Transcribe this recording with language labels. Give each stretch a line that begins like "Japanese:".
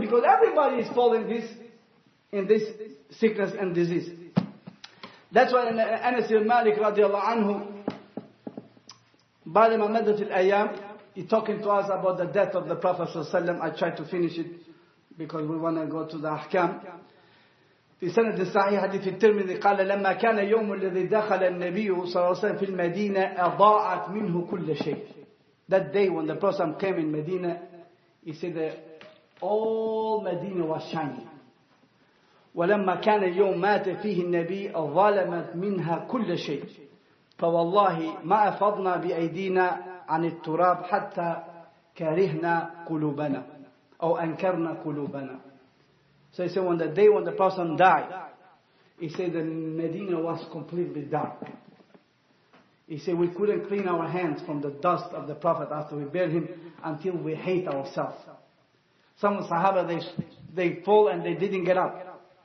English: Because everybody is falling in this sickness and disease. That's why Anas bin Malik radiallahu anhu,
Arabic: بعد ما مدت الأيام,
English: he's talking to us about the death of the Prophet ﷺ. I tried to finish it because we want to go to the Ahkam.
Arabic: في سنة الصحيح حديث الترمذي قال لما كان يوم الذي دخل النبي صلى الله عليه وسلم في المدينة أضاءت منه كل شيء.
English: That day when the Prophet came in Medina, he said that all Medina was shining.
Arabic: ولما كان يوم مات فيه النبي ظلمت منها كل شيء. فوالله ما أفضنا بأيدينا عن التراب حتى كرهنا قلوبنا أو أنكرنا قلوبنا.
English: So he said when the person died, he said the Medina was completely dark. He said we couldn't clean our hands from the dust of the Prophet after we buried him until we hate ourselves. Some of the Sahaba, they fall and they didn't get up.